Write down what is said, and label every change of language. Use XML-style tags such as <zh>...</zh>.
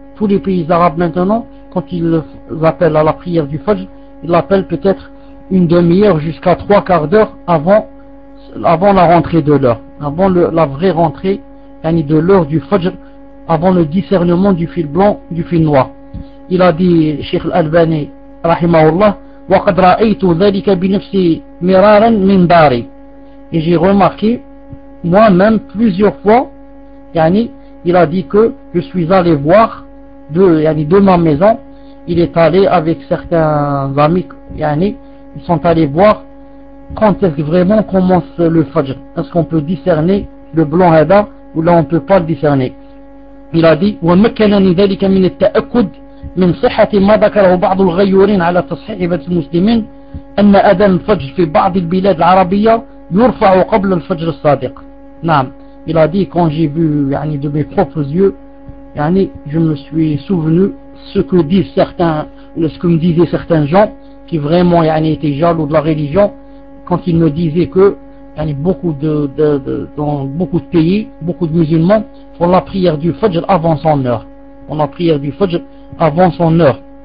<fr>Tous les pays arabes maintenant, quand ils appellent à la prière du Fajr, ils l'appellent peut-être une demi-heure jusqu'à trois quarts d'heure avant la rentrée de l'heure. Avant la vraie rentrée, yani de l'heure du Fajr, avant le discernement du fil blanc, du fil noir. Il a dit, Cheikh Al-Albani,</fr> <ar>رحمه الله وقد رأيت ذلك بنفسي مرارا من داري.</ar> <fr>Et j'ai remarqué moi-même plusieurs fois, yani il a dit que je suis allé voir de ma maison. Il est allé avec certains amis, yani ils sont allés voir quand est-ce que vraiment commence le fajr, est-ce qu'on peut discerner le blanc hada ou là on ne peut pas le discerner. Il a dit</fr> <ar>ومكنني ذلك من التأكد من صحة ما ذكره بعض الغيورين على تصحيح عبادة المسلمين أن أذان الفجر في بعض البلاد العربية يرفع قبل الفجر الصادق. نعم.</ar> <fr>Il a dit quand j'ai vu</fr> <ar>يعني</ar> <fr>de mes propres yeux, يعني je me suis souvenu ce que me disaient certains gens qui vraiment يعني étaient jaloux de la religion quand ils me disaient que يعني beaucoup de dans beaucoup de pays, beaucoup de musulmans font la prière du Fajr avant son heure. On a prière du Fajr avant son heure.</fr>